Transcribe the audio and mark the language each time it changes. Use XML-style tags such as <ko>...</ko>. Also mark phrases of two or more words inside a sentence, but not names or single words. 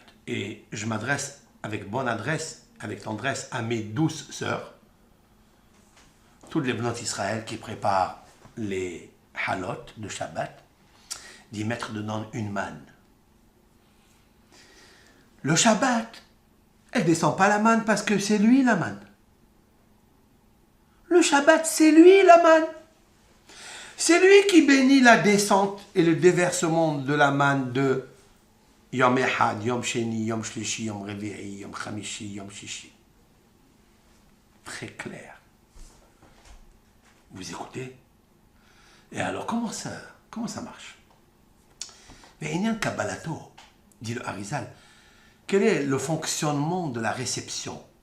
<fr>Et je m'adresse avec bonne adresse, avec tendresse à mes douces sœurs, toutes les blancs d'Israël qui préparent les halot de Shabbat, d'y mettre dedans une manne. Le Shabbat, elle ne descend pas la manne parce que c'est lui la manne. Le Shabbat, c'est lui la manne. C'est lui qui bénit la descente et le déversement de la manne de</fr> <he>יום אחד, יום שני, יום שלישי, יום רביעי, יום חמישי, יום שישי.</he> <fr>Très clair. Vous écoutez? Et alors, comment ça marche? Mais il y a un Kabbalato, dit le Harizal. Quel est le fonctionnement de la réception?</fr>